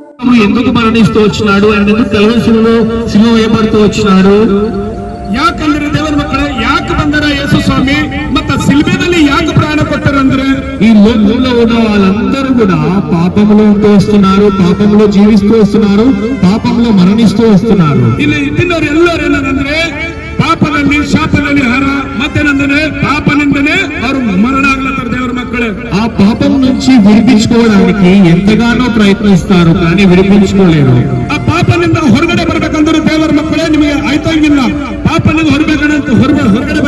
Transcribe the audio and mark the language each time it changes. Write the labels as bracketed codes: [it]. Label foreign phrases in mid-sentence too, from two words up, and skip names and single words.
[te] ప్రభు ఎందుకు మరణిస్తూ వచ్చినాడు, ఆయన ఎందుకు కల్వరిశిలలో సిలువ వేయబడుతూ వచ్చినాడు? [kn] ಯಾಕಂದ್ರೆ ದೇವರ ಮಕ್ಕಳೇ, ಯಾಕೆ ಬಂದರ ಯೇಸು ಸ್ವಾಮಿ ಮತ್ತ ಸಿಲ್ವೆದಲ್ಲಿ ಯಾಕೆ ಪ್ರಾಣ ಕೊಟ್ಟರಂದ್ರೆ, [te] ఈ లోకంలో ఉన్న వాళ్ళందరూ కూడా పాపంలో ఉంటూ వస్తున్నారు, పాపంలో జీవిస్తూ వస్తున్నారు, పాపంలో మరణిస్తూ వస్తున్నారు. [kn] ಇಲ್ಲಿ ಇದ್ದಿನವ್ರು ಎಲ್ಲರೂ ಏನಂದ್ರೆ ಪಾಪದಲ್ಲಿ ಶಾಪದಲ್ಲಿ ಹಾರ ಮತ್ತೇನಂದ್ರೆ ಪಾಪನಿಂದನೇ ಅವರು ಮರಣ ಆಗ್ಲತ್ತಾರ. ದೇವರ ಮಕ್ಕಳೇ, [te] ఆ పాపం నుంచి విడిపించుకోవడానికి ఎంతగానో ప్రయత్నిస్తారు, కానీ విడిపించుకోలేరు. [kn] ಆ ಪಾಪನಿಂದ ಹೊರಗಡೆ ಬರ್ಬೇಕಂದ್ರೆ ದೇವರ ಮಕ್ಕಳೇ ನಿಮಗೆ ಆಯ್ತಂಗಿಲ್ಲ. ಪಾಪನಿಂದ ಹೊರಬೇಕಂತ